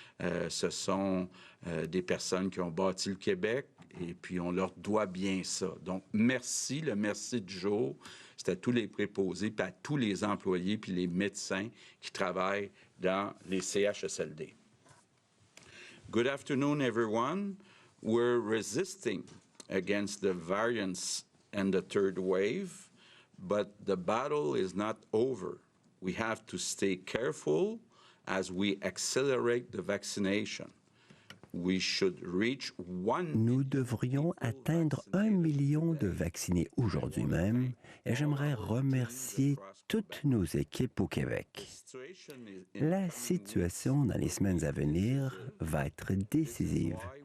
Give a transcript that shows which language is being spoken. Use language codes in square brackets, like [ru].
[fr] Ce sont des personnes qui ont bâti le Québec et puis on leur doit bien ça. Donc, merci, le merci du jour. C'est à tous les préposés, puis à tous les employés, puis les médecins qui travaillent dans les CHSLD. [en] Good afternoon, everyone. We're resisting against the variants and the third wave, but the battle is not over. We have to stay careful as we accelerate the vaccination. We should reach [fr] Nous devrions atteindre 1 million de vaccinés aujourd'hui même et j'aimerais remercier toutes nos équipes au Québec. La situation dans les semaines à venir va être décisive.